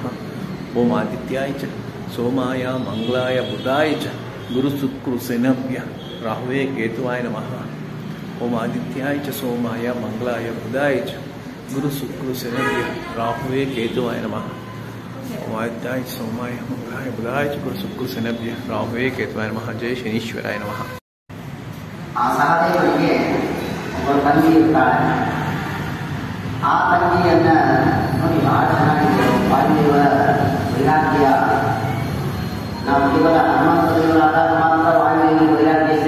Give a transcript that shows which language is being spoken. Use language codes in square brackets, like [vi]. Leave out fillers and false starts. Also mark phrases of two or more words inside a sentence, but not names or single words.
[sa] ఓం ఆదిత్యాయ చ సోమాయ మంగళాయ బుధాయ చ గురు శుక్ర శనభ్య రాహుయే కేతువాయ నమః. ఓం ఆదిత్యాయ చ సోమాయ మంగళాయ బుధాయ చ గురు శుక్ర శనభ్య రాహుయే కేతువాయ నమః. ఓం ఆదిత్యాయ చ సోమాయ మంగళాయ బుధాయ చ గురు శుక్ర శనభ్య రాహుయే కేతువాయ నమః. జై శనీశ్వరాయ నమః. [kn] ಒಂದು ತಂಗಿ ಇರ್ತಾಳೆ. ಆ ತಂಗಿಯನ್ನ ನೋಡಿ ಬಹಳ ಚೆನ್ನಾಗಿದೆ. ವಾಯುದೇವರ ವೈರಾಗ್ಯ, ನಾವು ಕೇವಲ ಹನುಮಂತ ದೇವರಾದಾಗ ಮಾತ್ರ ವಾಯುದೇವರ ವೈರಾಗ್ಯ ಇದೆ.